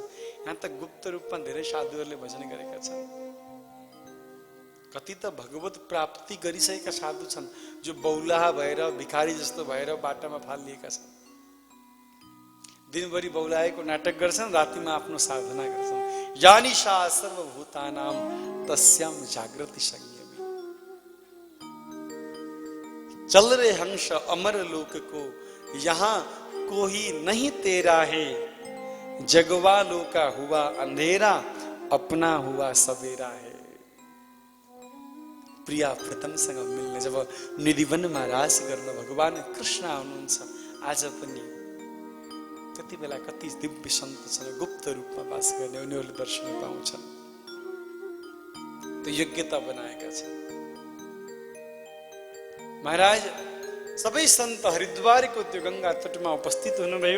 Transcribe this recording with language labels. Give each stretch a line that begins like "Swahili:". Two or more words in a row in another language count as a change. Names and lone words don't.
Nepali: यहाँ त गुप्त रूपमा धेरै साधुहरूले भजन गरेका छन्। कति त भगवत प्राप्ति गरिसकेका साधु छन्, जो बौलाहा भएर भिखारी जस्तो भएर बाटामा फालिएका छन्। दिनभरि बौलाएको नाटक गर्छन्, रातिमा आफ्नो साधना गर्छन्।
Sanskrit: यानिशा सर्वभूतानाम तस्याम जागृति संयमी।
Hindi: चल रे हंस अमर लोक को, यहाँ कोई नहीं तेरा है। जगवा लोका हुआ अंधेरा, अपना हुआ सवेरा है।
Nepali: प्रिया प्रीतमसँग मिल्ने जब निधिवनमा रास गर्न भगवान कृष्ण आउनुहुन्छ, आज पनि त्यति बेला कति दिव्य सन्त छन्, गुप्त रूपमा वास गर्ने, उनीहरूले दर्शन पाउँछन्। त्यो योग्यता बनाएका छन्। महाराज सबै सन्त हरिद्वारको त्यो गंगा तटमा उपस्थित हुनुभयो।